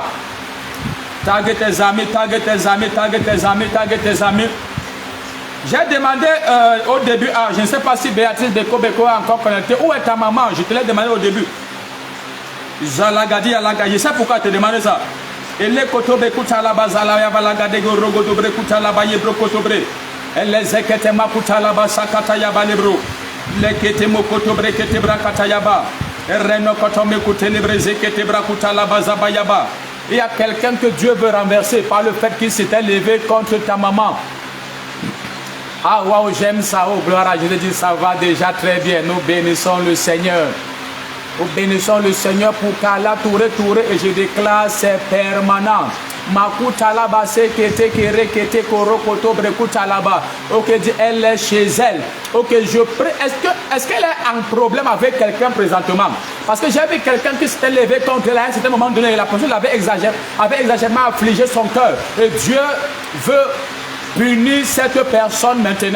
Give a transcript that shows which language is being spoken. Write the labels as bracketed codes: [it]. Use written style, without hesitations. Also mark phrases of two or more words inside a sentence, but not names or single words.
[fr] Tague tes amis, tague tes amis, tague tes amis, tague tes amis. J'ai demandé au début, je ne sais pas si Béatrice Beko Beko a encore connecté. Où est ta maman? Je te l'ai demandé au début. Zalagadi, Alagadi. Je sais pourquoi je te demandé ça. Et les kotobe kutalaba zalaya balagade gorogo dobre kutalaba yebro kotobre. Elle zekete makutalaba sakata yaba lebro. Lekete mokotobre kete brakata yaba. Reno kotome kutelebre zekete brakutalaba zabayaba. Il y a quelqu'un que Dieu veut renverser par le fait qu'il s'était levé contre ta maman. Ah waouh, j'aime ça, oh gloire à Dieu. Je dis ça va déjà très bien. Nous bénissons le Seigneur. Nous bénissons le Seigneur pour Kala Touré Touré et je déclare c'est permanent. Makutalaba sekete kere kete koro koto brekutalaba. Ok, elle est chez elle. Ok, je prie. Est-ce qu'elle est en problème avec quelqu'un présentement? Parce que j'ai vu quelqu'un qui s'était levé contre elle à un certain moment donné et la personne avait exagérément affligé son cœur. Et Dieu veut punir cette personne maintenant.